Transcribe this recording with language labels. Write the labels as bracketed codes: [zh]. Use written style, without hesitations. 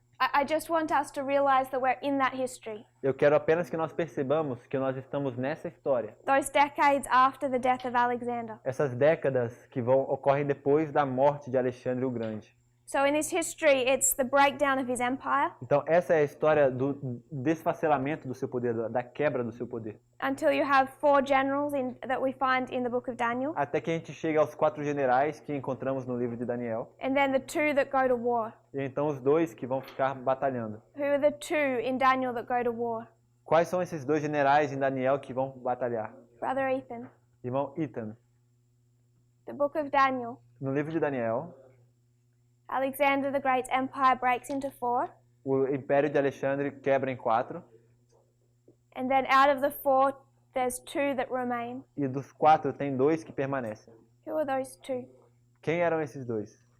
[en] I just want us to realize that we're in that history. [pt] Eu quero apenas que nós percebamos que nós estamos nessa história. [en] Those decades after the death of Alexander. [pt] Essas décadas que ocorrem depois da morte de Alexandre o Grande. [en] So in this history, it's the breakdown of his empire [pt] Então, essa é a história do desfacelamento do seu poder, da quebra do seu poder. [en] until you have 4 generals that we find in the book of Daniel, [pt] Até que a gente chega aos 4 generais que encontramos no livro de Daniel. [en] and then the 2 that go to war. [pt] E então os 2 que vão ficar batalhando. [en] Who are the 2 in Daniel that go to war? [pt] Quais são esses 2 generais em Daniel que vão batalhar? [en] Brother Ethan. [pt] Irmão Ethan. [en] The book of Daniel. [pt] No livro de Daniel, [en] Alexander the Great's empire breaks into 4, [pt] o império de Alexandre quebra em 4. [en] and then out of the 4, there's 2 that remain. [pt] E dos 4 tem 2 que permanecem. [en] Who are those 2? [pt] Quem eram esses 2?